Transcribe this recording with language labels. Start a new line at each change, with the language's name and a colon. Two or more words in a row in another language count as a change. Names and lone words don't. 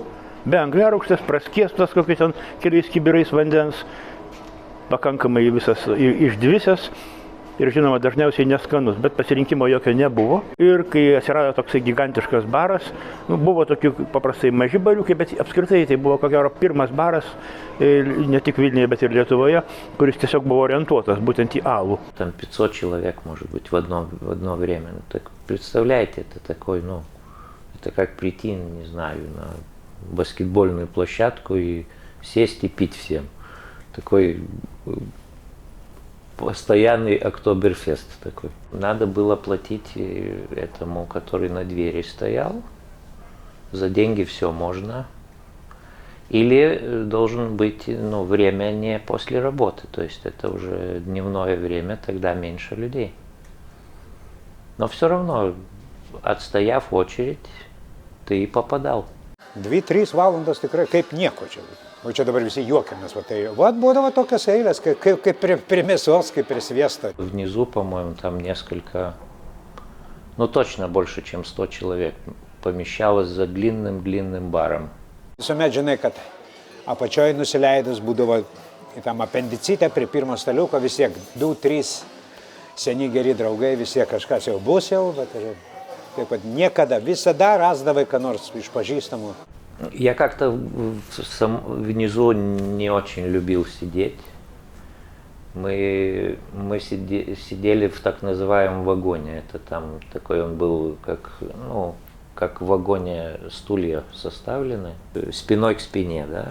Lithuanian: Be angliarūgštės, praskiestas kokiais ten keliais kibirais vandens, pakankamai visas išdvisęs ir, žinoma, dažniausiai neskanus, bet pasirinkimo jokio nebuvo. Ir kai atsirado toksai gigantiškas baras, buvo tokių paprastai maži bariukai, bet apskritai tai buvo ko gero pirmas baras, не tik Vilniuje, bet ir Lietuvoje, kuris tiesiog buvo orientuotas būtent į alų.
Russian: Там 500 человек, может быть, в одно время. Ну, так представляете, это такой, ну, это как прийти, не знаю, на баскетбольную площадку и сесть и пить всем. Такой постоянный октоберфест такой. Надо было платить этому, который на двери стоял. За деньги все можно. Или должен быть, ну, время не после работы. То есть это уже дневное время, тогда меньше людей. Но все равно, отстояв очередь, ты и попадал.
Lithuanian: 2-3 valandos tikrai kaip nieko čia. O čia dabar visi juokiamės. Būdavo tokios eilės, kaip prie mėsos, kaip prie sviesto.
Russian: Внизу, по-моему, там несколько, ну точно больше, чем 100 человек помещалось за длинным баром.
Lithuanian: Visuomet žinai, kad apačioje nusileidus būdavo į tam apendicitę prie pirmo staliuko, vis tiek 2-3 seni geri draugai, vis tiek kažkas jau bus jau, bet taip pat niekada, visada rasdavai ką nors iš pažįstamų.
Russian: Я как-то внизу не очень любил сидеть. Мы сидели в так называемом вагоне. Это там такой он был, как в вагоне стулья составлены, спиной к спине, да.